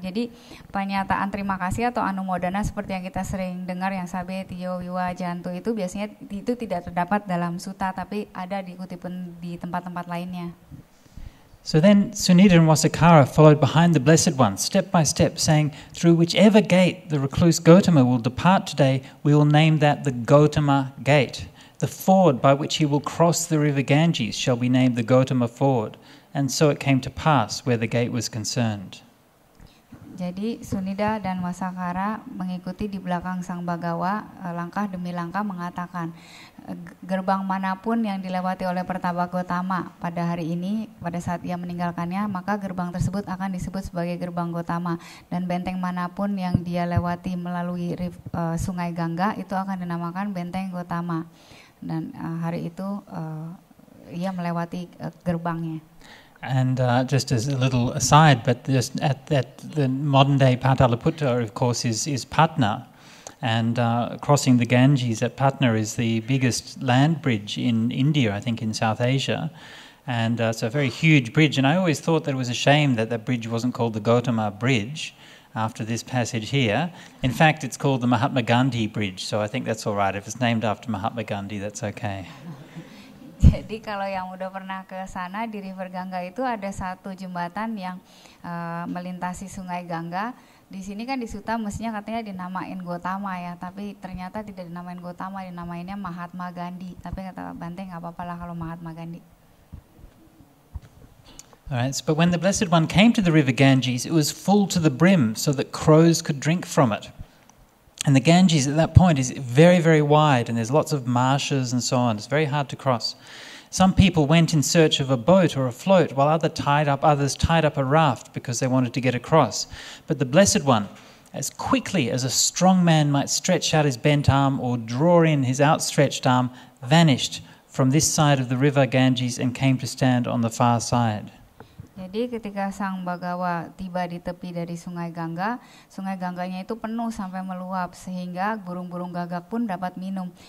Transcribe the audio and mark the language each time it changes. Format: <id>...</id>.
<id>Jadi pernyataan terima kasih atau anumodana seperti yang kita sering dengar yang sabe, tiyo, wiwa, jantu itu biasanya itu tidak terdapat dalam sutta tapi ada dikutip di tempat-tempat lainnya.</id> <en>So then Sunita and Wasikara followed behind the Blessed One, step by step, saying, through whichever gate the recluse Gotama will depart today, we will name that the Gotama Gate. The ford by which he will cross the river Ganges shall be named the Gotama Ford. And so it came to pass where the gate was concerned.</en> <id>Jadi Sunida dan Wasakara mengikuti di belakang Sang Bagawa, langkah demi langkah mengatakan, gerbang manapun yang dilewati oleh Pertapa Gotama pada hari ini, pada saat ia meninggalkannya, maka gerbang tersebut akan disebut sebagai gerbang Gotama. Dan benteng manapun yang dia lewati melalui sungai Gangga, itu akan dinamakan benteng Gotama. Dan hari itu ia melewati gerbangnya.</id> <en>And just as a little aside, but just at the modern day Pataliputta, of course, is Patna. And crossing the Ganges at Patna is the biggest land bridge in India, I think in South Asia. And it's a very huge bridge. And I always thought that it was a shame that that bridge wasn't called the Gautama Bridge after this passage here. In fact, it's called the Mahatma Gandhi Bridge. So I think that's all right. If it's named after Mahatma Gandhi, that's okay.</en> <id>Jadi kalau yang udah pernah ke sana di River Gangga itu ada satu jembatan yang melintasi Sungai Gangga. Di sini kan di Sutta mestinya katanya dinamain Gotama ya, tapi ternyata tidak dinamain Gotama, dinamainnya Mahatma Gandhi. Tapi kata Bante nggak apa-apa lah kalau Mahatma Gandhi.</id> <en>Alright, but when the Blessed One came to the river Ganges, it was full to the brim so that crows could drink from it. And the Ganges at that point is very, very wide and there's lots of marshes and so on. It's very hard to cross. Some people went in search of a boat or a float while others tied up a raft because they wanted to get across. But the Blessed One, as quickly as a strong man might stretch out his bent arm or draw in his outstretched arm, vanished from this side of the river Ganges and came to stand on the far side.</en> <id>Jadi ketika Sang Bagawa tiba di tepi dari Sungai Gangganya itu penuh sampai meluap sehingga burung-burung gagak pun dapat minum.</id>